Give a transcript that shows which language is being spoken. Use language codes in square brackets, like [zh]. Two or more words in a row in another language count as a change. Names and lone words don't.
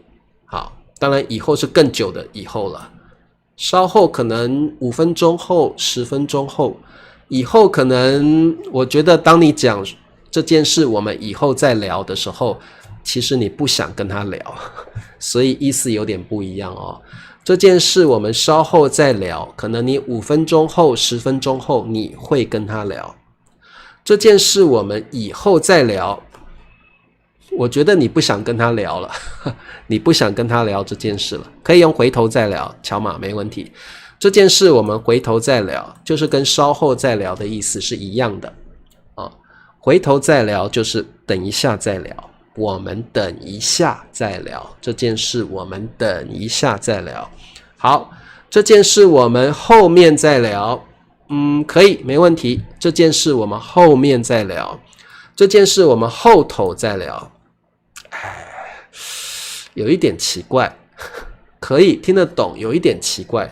[zh] 好，當然以後是更久的以後了。稍後可能5分鐘後、10分鐘後，以後可能我覺得當你講這件事我們以後再聊的時候，其實你不想跟他聊，所以意思有點不一樣哦。這件事我們稍後再聊，可能你5分鐘後、10分鐘後你會跟他聊。這件事我們以後再聊，我覺得你不想跟他聊了，你不想跟他聊這件事了，可以用回頭再聊，喬馬沒問題。這件事我們回頭再聊，就是跟稍後再聊的意思是一樣的啊。回頭再聊就是等一下再聊。我們等一下再聊這件事，我們等一下再聊。好，這件事我們後面再聊。可以，沒問題。這件事我們後面再聊。這件事我們後頭再聊。有一點奇怪，可以聽得懂，有一點奇怪。